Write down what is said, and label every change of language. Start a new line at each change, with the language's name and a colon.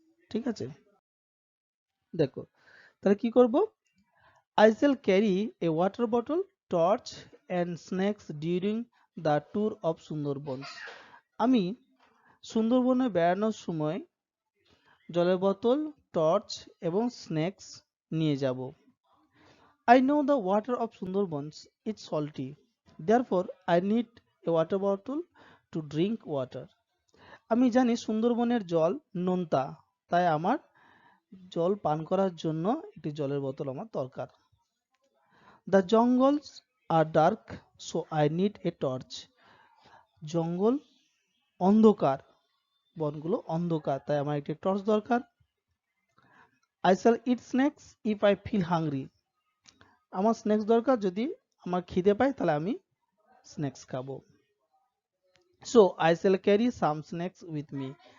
Bangla: ঠিক আছে, দেখো তাহলে কি করব?
English: I shall carry a water bottle, torch and snacks during the tour of Sundarbans.
Bangla: আমি সুন্দরবনে বেড়ানোর সময় জলের বোতল, টর্চ এবং স্ন্যাক্স নিয়ে যাব।
English: I know the water of Sundarbans is salty. Therefore, I need a water bottle to drink water.
Bangla: আমি জানি সুন্দরবনের জল নোনতা, তাই আমার জল পান করার জন্য একটি জলের বোতল আমার দরকার।
English: The jungles are dark, so I need a torch.
Bangla: জঙ্গল অন্ধকার, বনগুলো অন্ধকার, তাই আমার একটি টর্চ দরকার।
English: I shall eat snacks if I feel hungry.
Bangla: আমার স্ন্যাক্স দরকার, যদি আমার খিদে পায় তাহলে আমি স্ন্যাক্স খাবো।
English: So I shall carry some snacks with me.